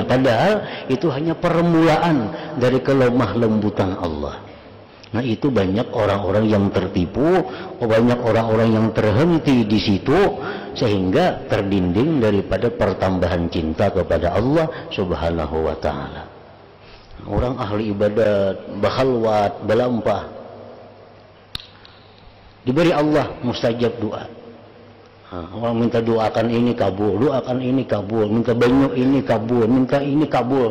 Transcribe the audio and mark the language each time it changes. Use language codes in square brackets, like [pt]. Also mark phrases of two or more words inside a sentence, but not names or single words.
[id] Padahal itu hanya permulaan dari kelemah lembutan Allah. Nah, itu banyak orang-orang yang tertipu, banyak orang-orang yang terhenti di situ sehingga terdinding daripada pertambahan cinta kepada Allah [ar] سبحانه وتعالى. [id] Orang ahli ibadat, bakhalwat, belampah, diberi Allah mustajab doa. Orang minta doakan ini kabul, doakan ini kabul, minta banyak ini kabul, minta ini kabul.